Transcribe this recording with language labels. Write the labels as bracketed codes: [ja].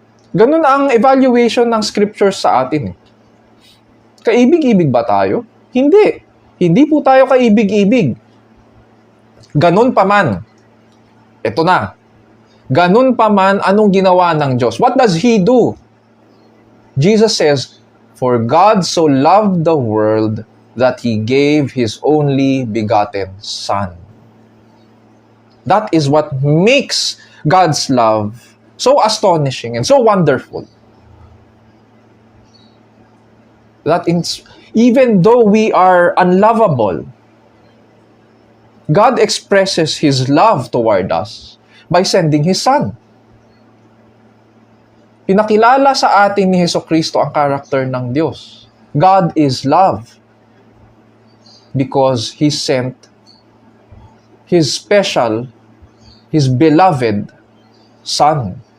[tl] Ganun ang evaluation ng scriptures sa atin. Kaibig-ibig ba tayo? Hindi. Hindi po tayo kaibig-ibig. Ganun pa man. Ito na. Ganun pa man, anong ginawa ng Diyos? [en] What does He do? Jesus says, "For God so loved the world that He gave His only begotten Son." That is what makes God's love so astonishing and so wonderful. That even though we are unlovable, God expresses His love toward us by sending His Son. [tl] Pinakilala sa atin ni Jesucristo ang karakter ng Diyos. [en] God is love because He sent His special, His beloved Son.